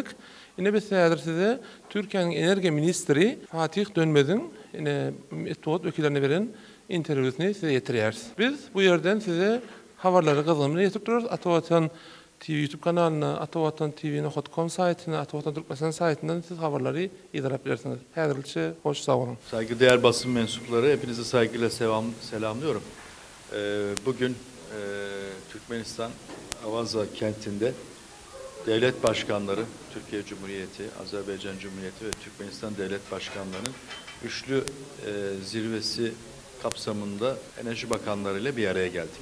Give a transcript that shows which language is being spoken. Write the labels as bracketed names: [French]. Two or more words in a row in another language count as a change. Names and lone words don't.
[Turkmen] Ine biz häzir size Türkiýanyň energiýa ministri Fatih Dönmez'in etwat wekillerine beren interwýusyny size ýetirýäris. Biz bu ýerden size habarlary gyzgymyny ýetip durarys. Atawatan TV YouTube kanalyna, Atawatan TV.com saytyna, Atawatan Türkmenistan saytyndan siz habarlary izlep bilersiňiz. Häzirçe hoş sağ olun. [Turkish] Saygıdeğer basın mensupları, hepinizi saygıyla selamlıyorum. Bugün Türkmenistan Avaza kentinde devlet başkanları, Türkiye Cumhuriyeti, Azerbaycan Cumhuriyeti ve Türkmenistan devlet başkanlarının üçlü zirvesi kapsamında enerji bakanlarıyla bir araya geldik.